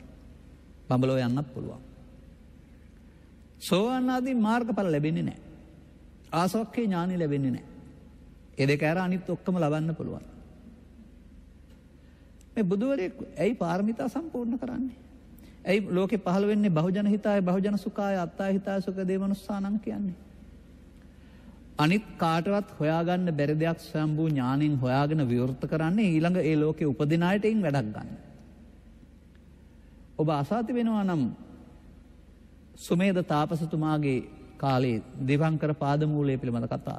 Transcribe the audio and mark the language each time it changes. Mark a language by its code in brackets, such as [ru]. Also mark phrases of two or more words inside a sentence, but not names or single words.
[si] බඹලෝ යන්නත් පුළුවන්. සෝවාන් ආදී මාර්ගඵල ලැබෙන්නේ නැහැ. ආසවක්ඛේ ඥානෙ ලැබෙන්නේ නැහැ. ඒ දෙක ඇර අනිත් ඔක්කොම ලබන්න පුළුවන්. මේ බුදුවරයෙක් ඇයි පාරමිතා සම්පූර්ණ කරන්නේ? ඇයි ලෝකේ පහළ වෙන්නේ [pi] බහුජන හිතාය බහුජන සුඛාය අත්තාය හිතාය සුඛ දේමනුස්සානං කියන්නේ? [si] අනිත් කාටවත් හොයාගන්න බැරි දෙයක් ස්වයම්බූ ඥාණයෙන් හොයාගෙන විවෘත කරන්නේ ඊළඟ ඒ ලෝකේ උපදින අයට එයින් වැඩක් ගන්න. ඔබ අසාති වෙනවා නම් සුමේද තාපසතුමාගේ කාලේ දිවංකර පාදමූලයේ පිළිබඳ කතාව.